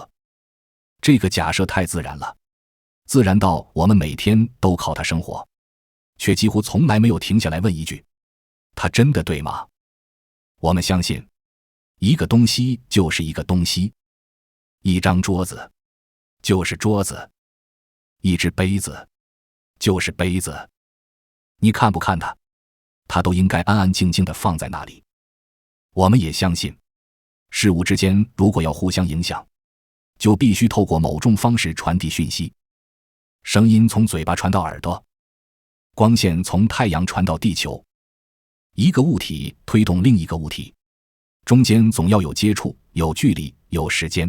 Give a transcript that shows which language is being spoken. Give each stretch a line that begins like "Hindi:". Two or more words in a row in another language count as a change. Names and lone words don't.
Chinese: 這個假設太自然了，自然到我們每天都靠它生活，卻幾乎從來沒有停下來問一句：它真的對嗎？我們相信，一個東西就是一個東西，一張桌子就是桌子，一只杯子就是杯子。你看不看它，它都应該安安靜靜地放在那裡。我們也相信，事物之間如果要互相影響，就必須透過某種方式傳遞訊息。聲音從嘴巴傳到耳朵，光線從太陽傳到地球。一個物體推動另一個物體，中間總要有接觸，有距離，有時間。